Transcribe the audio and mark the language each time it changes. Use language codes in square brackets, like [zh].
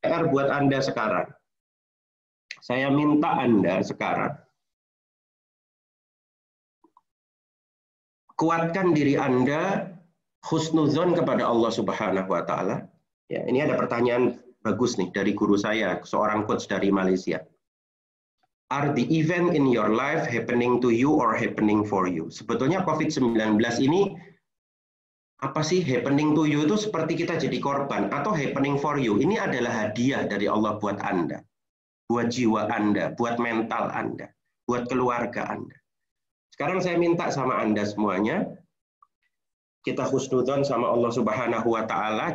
[id] PR buat Anda sekarang. Saya minta Anda sekarang kuatkan diri Anda husnuzon kepada Allah Subhanahu wa taala. Ya, ini ada pertanyaan bagus nih dari guru saya, seorang coach dari Malaysia. [en] Are the event in your life happening to you or happening for you? [id] Sebetulnya COVID-19 ini apa sih? [en] Happening to you [id] itu seperti kita jadi korban, atau [en] happening for you [id] ini adalah hadiah dari Allah buat Anda, buat jiwa Anda, buat mental Anda, buat keluarga Anda. Sekarang saya minta sama Anda semuanya, kita husnudzon sama Allah Subhanahu wa taala.